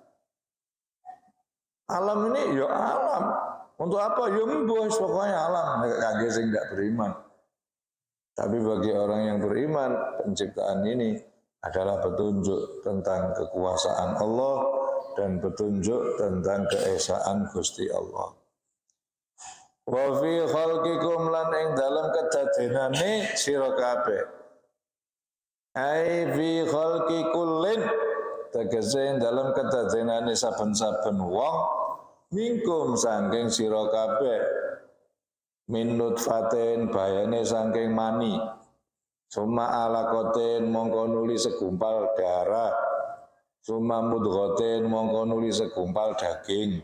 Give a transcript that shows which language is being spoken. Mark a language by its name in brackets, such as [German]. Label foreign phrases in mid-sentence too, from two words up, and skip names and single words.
[Indonesian] Alam ini ya alam. Untuk apa? Ya mbos pokoknya alam. Kagak sing tidak beriman. Tapi bagi orang yang beriman, penciptaan ini adalah petunjuk tentang kekuasaan Allah dan petunjuk tentang keesaan Gusti Allah. [Arabic] وفي خلقكم [Javanese] lan ing dalam kedadenane sira kabeh. [Arabic] أي في خلق كل [Javanese] tegese dalam kedadenane saben-saben wong mingkum saking sira kabeh. [Arabic] من نطفة [Javanese] bayane saking mani. [Arabic] ثم علقة [Javanese] mongko nuli [Indonesian] segumpal darah. [Arabic] ثم مضغة [Javanese] mongko nuli [Indonesian] segumpal daging.